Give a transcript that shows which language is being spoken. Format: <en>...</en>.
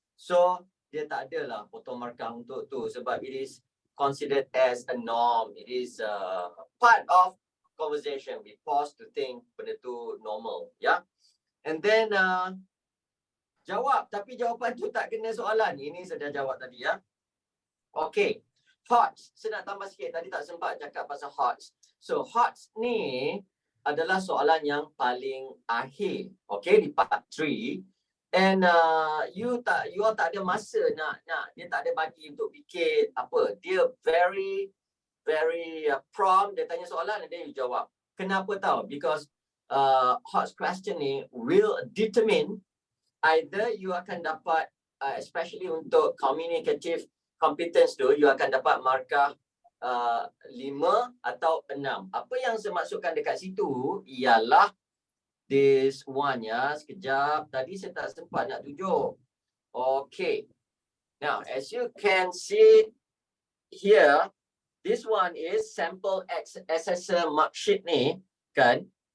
<ms>So, dia tak adalah potong markah untuk tu.</ms> <en>Sebab it is considered as a norm. It is part of conversation. We pause to think</en> <ms>benda tu</ms> <en>normal. Yeah. And then, jawab.</en> <ms>Tapi jawapan tu tak kena soalan. Ini saya dah jawab tadi ya. Okay. HOTS. Saya nak tambah sikit. Tadi tak sempat cakap pasal HOTS. So, HOTS ni adalah soalan yang paling akhir, okay, di part 3. And you all tak ada masa nak dia tak ada bagi untuk fikir apa. Dia</ms> <en>very prompt,</en> <ms>dia tanya soalan dan dia you jawab. Kenapa tahu?</ms> <en>Because hot question ni will determine either you akan dapat especially untuk communicative competence tu, you</en> <ms>akan dapat markah 5 atau 6. Apa yang saya maksudkan dekat situ ialah this one ya. Sekejap, tadi saya tak sempat nak tunjuk. Okay.</ms> <en>Now, as you can see here, this one is sample assessor marksheet ni kan.</en>